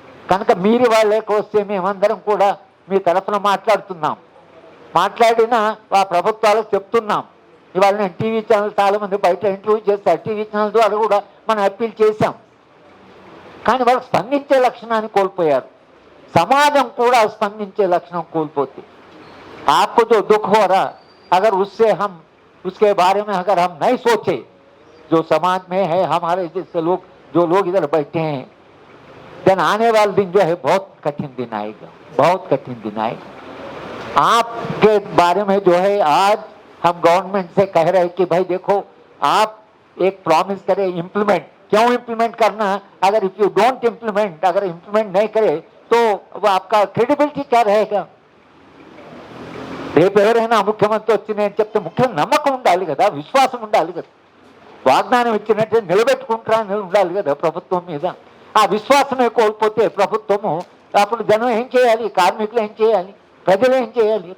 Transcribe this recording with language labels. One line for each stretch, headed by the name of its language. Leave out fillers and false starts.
Telugu: కనుక మీరు వాళ్ళకి వస్తే మేమందరం కూడా మీ తరఫున మాట్లాడుతున్నాం, మాట్లాడినా ఆ ప్రభుత్వాలకు చెప్తున్నాం. ఇవాళ నేను టీవీ ఛానల్ చాలామంది బయట ఇంటర్వ్యూ చేస్తారు, టీవీ ఛానల్ ద్వారా కూడా మనం అప్పీల్ చేశాం. కానీ వాళ్ళు స్పందించే లక్షణాన్ని కోల్పోయారు. సమాజం కూడా స్పందించే లక్షణం కోల్పోతే,
Hindi: आपको जो दुख हो रहा, अगर उससे हम उसके बारे में अगर हम नहीं सोचे, जो समाज में है हमारे जैसे लोग, जो लोग इधर बैठे हैं, देन आने वाले दिन जो है बहुत कठिन दिन आएगा, बहुत कठिन दिन आएगा. आपके बारे में जो है आज हम गवर्नमेंट से कह रहे हैं कि भाई देखो, आप एक प्रॉमिस करें, इम्प्लीमेंट. क्यों इम्प्लीमेंट करना? अगर
English: if you don't implement,
Hindi: अगर इम्प्लीमेंट नहीं करे तो वो आपका क्रेडिबिलिटी क्या रहेगा?
Telugu: రేపు ఎవరైనా ముఖ్యమంత్రి వచ్చి నేను చెప్తే ముఖ్యం నమ్మకం ఉండాలి కదా, విశ్వాసం ఉండాలి కదా, వాగ్దానం ఇచ్చినట్టు నిలబెట్టుకుంటారా అని ఉండాలి కదా ప్రభుత్వం మీద. ఆ విశ్వాసమే కోల్పోతే ప్రభుత్వము అప్పుడు జనం ఏం చేయాలి, కార్మికులు ఏం చేయాలి, ప్రజలు ఏం చేయాలి?